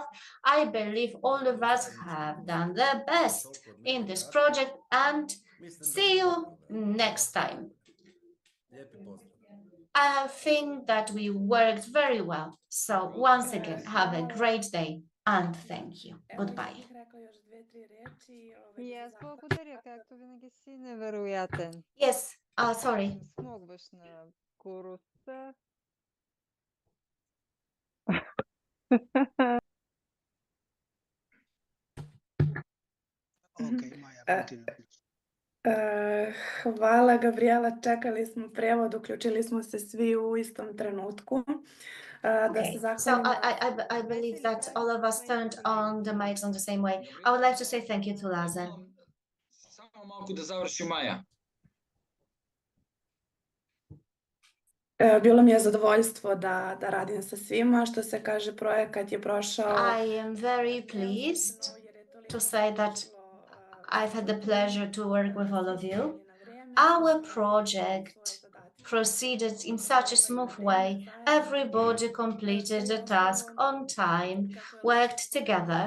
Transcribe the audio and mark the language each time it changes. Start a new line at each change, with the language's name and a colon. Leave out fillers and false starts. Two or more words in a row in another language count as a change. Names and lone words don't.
English: I believe all of us have done the best in this project and see you next time. I think that we worked very well. So once again, have a great day and thank you. Goodbye.
Bulgarian: И аз благодаря, както винаги си невероятен.
English: Yes, sorry.
Bulgarian: Не смогваш на скоростта.
Bosnian: Hvala, Gabriela. Čekali smo prijevod, uključili smo se svi u istom trenutku.
English: Okay, so I believe that all of us turned on the mics on the same way. I would like to say thank you to Lazar.
Bosnian: Samo malko da završi Maja. Bilo mi je zadovoljstvo da radim sa svima. Što se kaže, projekat je prošao.
English: I am very pleased to say that I've had the pleasure to work with all of you. Our project proceeded in such a smooth way. Everybody completed the task on time, worked together.